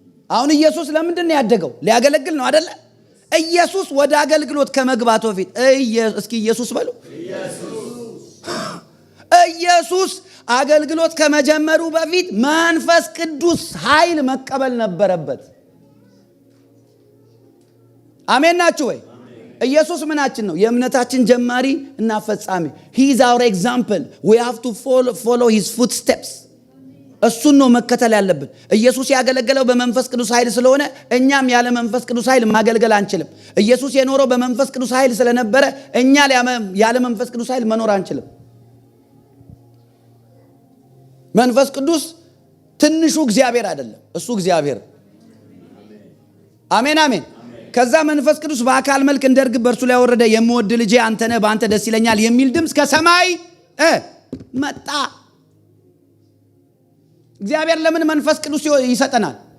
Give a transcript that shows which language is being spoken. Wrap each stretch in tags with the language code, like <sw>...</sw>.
<am>አሁን ኢየሱስ ለምንድን ነው ያደገው? ሊያገለግል ነው አይደለ? ኢየሱስ ወደ አገልግሎት ከመግባቱ በፊት እስኪ ኢየሱስ በሉ። ኢየሱስ አገልግሎት ከመጀመሩ በፊት መንፈስ ቅዱስ ኃይል መቀበል ነበረበት። አሜን ናችሁ ወይ? ኢየሱስ ምናችን ነው? የእምነታችን ጀማሪ እና ፈጻሚ።</am> <en>he is our example. we have to follow his footsteps.</en> <am>እሱን ነው መከተል ያለብን። ኢየሱስ ያገለገለው በመንፈስ ቅዱስ ኃይል ስለሆነ እኛም ያለ መንፈስ ቅዱስ ኃይል ማገልገል አንችልም። ኢየሱስ የኖረው በመንፈስ ቅዱስ ኃይል ስለነበረ እኛ ያለ መንፈስ ቅዱስ ኃይል መኖር አንችልም። መንፈስ ቅዱስ ትንሹ እግዚአብሔር አይደለም፣ እሱ እግዚአብሔር። አሜን አሜን። ከዛ መንፈስ ቅዱስ በአካል መልክ እንደ ርግብ በእርሱ ላይ ወረደ። የምወድ ልጄ አንተ ነህ፣ በአንተ ደስ ይለኛል የሚል ድምፅ ከሰማይ መጣ። እግዚአብሔር ለምን መንፈስ ቅዱስ ይሰጠናል?</am>